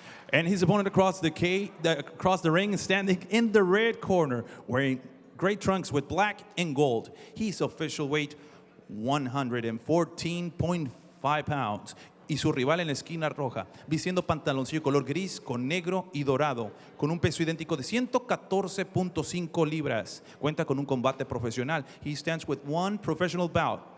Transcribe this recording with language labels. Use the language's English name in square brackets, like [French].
[English] And his opponent across the ring, standing in the red corner, wearing gray trunks with black and gold. His official weight, 114.5 pounds. [Spanish] Y su rival en la esquina roja, vistiendo pantaloncillo color gris con negro y dorado, con un peso idéntico de 114.5 libras. Cuenta con un combate profesional. [English] He stands with 1 professional bout.